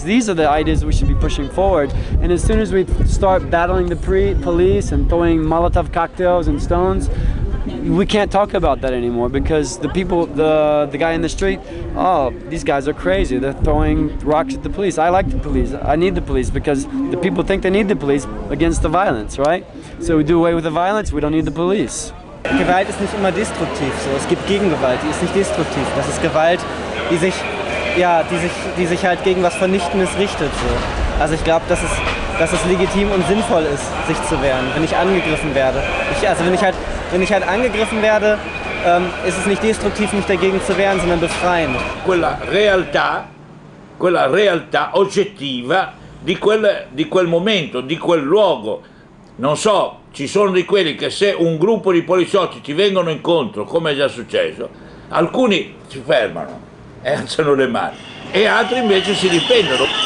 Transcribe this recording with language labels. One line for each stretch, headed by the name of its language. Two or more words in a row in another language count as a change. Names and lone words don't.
English: These are the ideas we should be pushing forward. And as soon as we start battling the police and throwing Molotov cocktails and stones, we can't talk about that anymore, because the people, the guy in the street, oh, these guys are crazy. They're throwing rocks at the police. I like the police. I need the police, because the people think they need the police against the violence, right? So we do away with the violence, we don't need the police.
German: Gewalt ist nicht immer destruktiv, so. Es gibt Gegengewalt, die ist nicht destruktiv. Das ist Gewalt, die sich halt gegen was Vernichtendes richtet, so. Also ich glaube, dass es legitim und sinnvoll ist, sich zu wehren, wenn ich angegriffen werde. Wenn ich halt angegriffen werde, ist es nicht destruktiv, mich dagegen zu wehren, sondern befreiend.
Italian: Quella realtà oggettiva di quel momento, di quel luogo. Non so, ci sono di quelli che se un gruppo di poliziotti ti vengono incontro, come è già successo, alcuni si fermano e alzano le mani e altri invece si difendono.